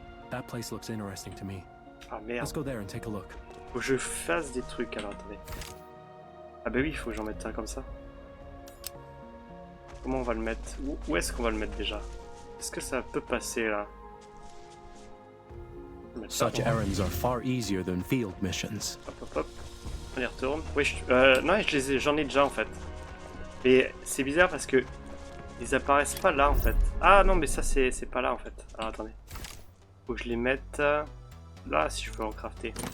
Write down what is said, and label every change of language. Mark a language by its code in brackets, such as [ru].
[en] That place looks interesting to me. [fr] Ah merde. [en] Let's go there and take a look. [fr] Faut que je fasse des trucs, alors attendez. Ah bah oui, il faut que j'en mette un comme ça. Comment on va le mettre? Où est-ce qu'on va le mettre déjà? Est-ce que ça peut passer là? [en] Such errands are far easier than field missions. [fr] Hop hop hop. On y retourne. Oui, non, j'en ai déjà en fait. Et c'est bizarre parce que ils apparaissent pas là en fait. Ah non, mais ça c'est pas là en fait. Alors attendez. Faut que je les mette là si je veux en crafter.